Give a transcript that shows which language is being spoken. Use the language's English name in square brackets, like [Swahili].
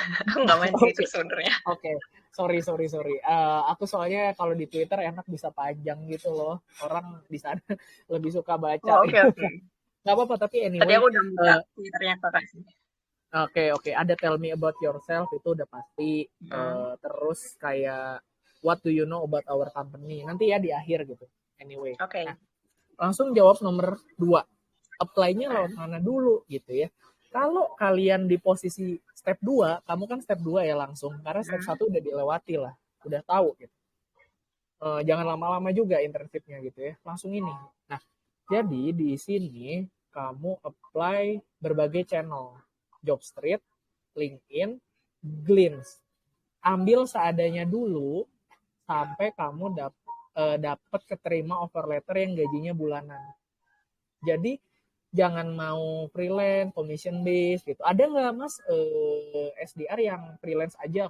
[Indonesian] Aku nggak main Twitter sebenarnya. [English] Oke. Sorry. [Indonesian] Aku soalnya kalau di Twitter enak bisa panjang gitu loh. Orang di sana lebih suka baca. Oh, oke. Nggak apa-apa, tapi anyway. Tadi aku udah buka Twitternya kakak sih. Oke. Ada [English] tell me about yourself, [Indonesian] itu udah pasti. Terus kayak [English] what do you know about our company? [Indonesian] Nanti ya di akhir gitu. Anyway. Oke. Nah, langsung jawab nomor 2. Apply-nya lewat mana dulu gitu ya. Kalau kalian di posisi step 2, kamu kan step 2 ya langsung. Karena step 1 udah dilewati lah. Udah tahu gitu. Jangan lama-lama juga internship-nya gitu ya. Langsung ini. Nah, jadi di sini kamu apply berbagai channel. Jobstreet, LinkedIn, Glints. Ambil seadanya dulu sampai kamu dapat keterima offer letter yang gajinya bulanan. Jadi jangan mau freelance, commission base gitu. Ada nggak mas SDR yang freelance aja?